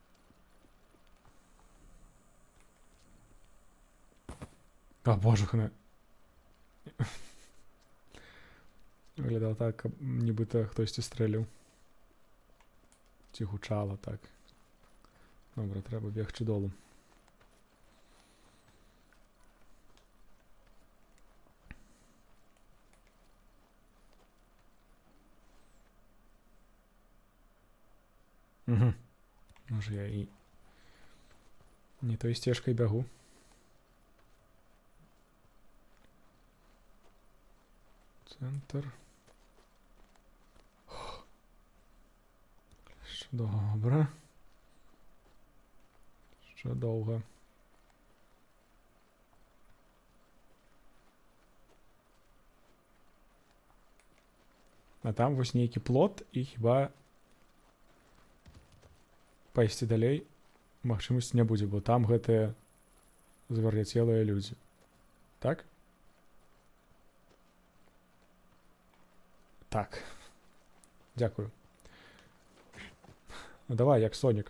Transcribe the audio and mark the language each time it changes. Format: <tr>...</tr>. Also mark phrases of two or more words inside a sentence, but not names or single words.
<be>А, божухна. Выглядала так, каб нібыта хтосьці стрэліў. Ці гучала так. Добра, трэба бегчы долу. Угу. Може я і не той сцежкай бягу.</be> <uk>Центр. Добре. Ще довго.</uk> <be>А там вось нейкі плот, і хіба пайсці далей магчымасці не будзе, бо там гэтыя звар'яцелыя людзі. Так? Так.</be> <uk>Дякую. Ну давай, як Сонік.</uk>